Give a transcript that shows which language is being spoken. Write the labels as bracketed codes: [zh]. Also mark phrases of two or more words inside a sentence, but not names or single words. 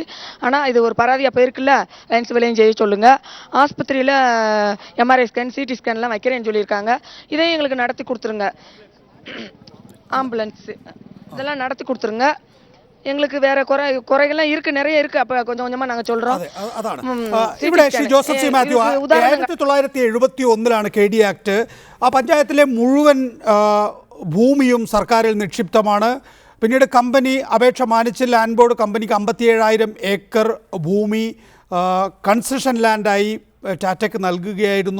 [ta] ஆனால் இது ஒரு பராதியாக போயிருக்குல்ல, லைன்ஸ் வேலையும் செய்ய சொல்லுங்கள். ஆஸ்பத்திரியில் [en] MRI scan, [ta] CT ஸ்கேன்லாம் வைக்கிறேன்னு சொல்லியிருக்காங்க. இதையும் எங்களுக்கு நடத்தி கொடுத்துருங்க. ஆம்புலன்ஸு இதெல்லாம் நடத்தி கொடுத்துருங்க. எங்களுக்கு வேற குறைகள்லாம் இருக்கு, நிறைய இருக்கு. அப்ப கொஞ்சம் கொஞ்சமா நாங்க சொல்றோம். [ml] അതാണ് ഇവിടെ ശ്രീ ജോസഫ് സി മാത്യു 1971 KD ആക്ട്. ആ പഞ്ചായത്തിലെ മുഴുവൻ ഭൂമിയും സർക്കാരിൽ നിക്ഷിപ്തമാണ്. പിന്നീട് കമ്പനി അപേക്ഷ മാനിച്ച് [en] land board [ml] കമ്പനിക്ക് 57,000 ഏക്കർ ഭൂമി കൺസെഷൻ ലാൻഡായി ടാറ്റയ്ക്ക് നൽകുകയായിരുന്നു.